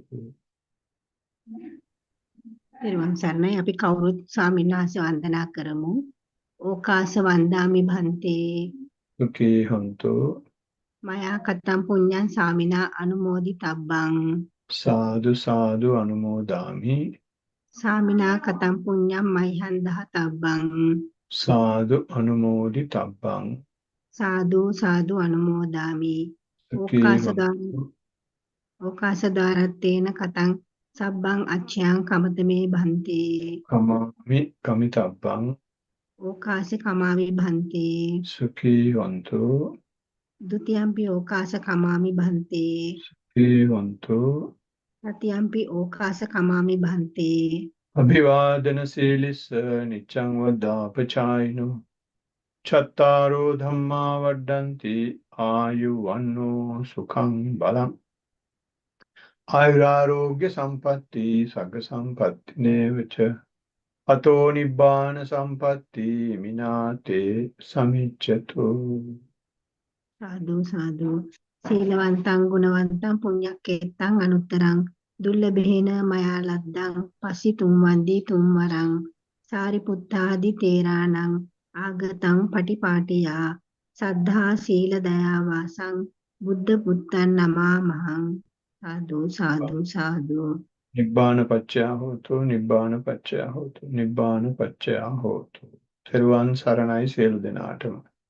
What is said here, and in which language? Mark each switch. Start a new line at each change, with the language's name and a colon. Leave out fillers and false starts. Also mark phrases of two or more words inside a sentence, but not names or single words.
Sinhala: පෙරවන් සරණයි අපි කවුරුත් ස්වාමීන් වහන්සේ වන්දනා කරමු.
Pali: ඕකාස වන්දාමි භන්තේ සුඛී හොන්තු මයා කතම් පුඤ්ඤං සාමිනා අනුමෝදිතබ්බං සාදු සාදු අනුමෝදාමි සාමිනා කතම් පුඤ්ඤං මයිහං දහතබ්බං සාදු අනුමෝදිතබ්බං සාදු සාදු අනුමෝදාමි සුඛී ඕකාස දාරත්තේන කතං සබ්බං අච්ඡයං කමතමේ භන්තේ කමාමි කමිතබ්බං ඕකාසි කමාමි භන්තේ සුඛී හොන්තු ဒုတိယံ පි ඕකාස කමාමි භන්තේ සුඛී හොන්තු තතියම්පි ඕකාස කමාමි භන්තේ අභිවාදන සීලිස්ස නිච්ඡං වද්දාපචායිනෝ චත්තාරෝ ධම්මා වඩ්ඩಂತಿ ආයුවන්නෝ සුඛං බලං ආයුරාෝග්‍ය සම්පatti සග්ග සම්පatti නේවච අතෝ නිබ්බාන සම්පatti මිනාතේ සමිච්ඡතු සාදු සාදු සීලවන්තං ගුණවන්තං පුඤ්ඤක්කේත්තං අනුත්තරං දුර්ලභේන මයා ලද්දං පසිතුම් වන්දී තුම්වරං සාරිපුත්තාදි තේරාණං ආගතං පටිපාටියා සද්ධා සීල දයා වාසං බුද්ධ පුත්තං නමාමහං සාදු සාදු සාදු නිබ්බාන පච්චය හෝතු නිබ්බාන පච්චය හෝතු නිබ්බාන පච්චය හෝතු.
Sinhala: තෙරුවන් සරණයි සියලු දෙනාටම.